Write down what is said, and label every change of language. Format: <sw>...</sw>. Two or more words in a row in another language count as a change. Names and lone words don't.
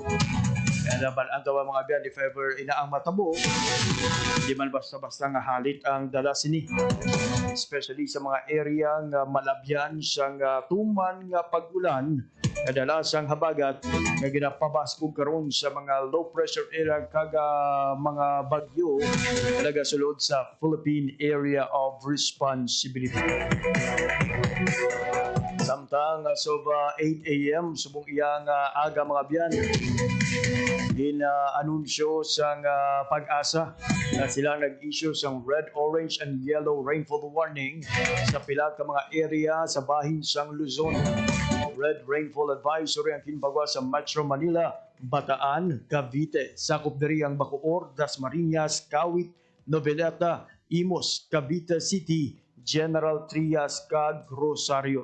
<hil>Kaya naman ang tawa mga biyan, if ever inaang matabo, hindi man basta-basta nga halit ang dala sini. Especially sa mga area nga malabyan sang tuman nga pag-ulan, kadalasang habagat nga ginapabaskog karon sa mga</hil> <en>low pressure area</en> <hil>kag mga bagyo nagasulod sa Philippine Area of Responsibility.</hil> <en>Samtang as of 8 a.m.</en> <hil>subong iyang aga mga biyan, anunsyo sang Pag-asa na sila nag-issue sang</hil> <en>red, orange, and yellow rainfall warning</en> <hil>sa pila ka mga area sa bahin sang Luzon.</hil> <en>Red rainfall advisory</en> <hil>ang kinbagwa sa Metro Manila, Bataan, Cavite, sakop diri ang Bacoor, Dasmariñas, Kawit, Noveleta, Imos, Cavite City, General Trias, kag Rosario.</hil>